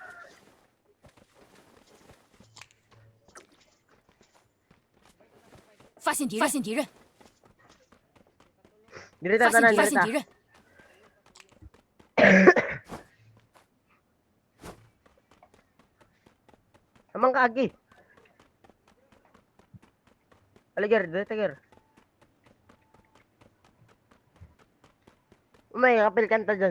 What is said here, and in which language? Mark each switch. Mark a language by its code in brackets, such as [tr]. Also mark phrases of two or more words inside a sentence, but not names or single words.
[zh] 发现敌人！发现敌人！ [war] Diri [zh] 发 [war] ta [zh] 现 [war] tanan, [zh] 敌人！发 [war] diri [zh] 现 [war] ta. [zh] 敌人！ [war] Amang kaagi. Aligir, diri ta gir. Umay, kapil kanta dyan.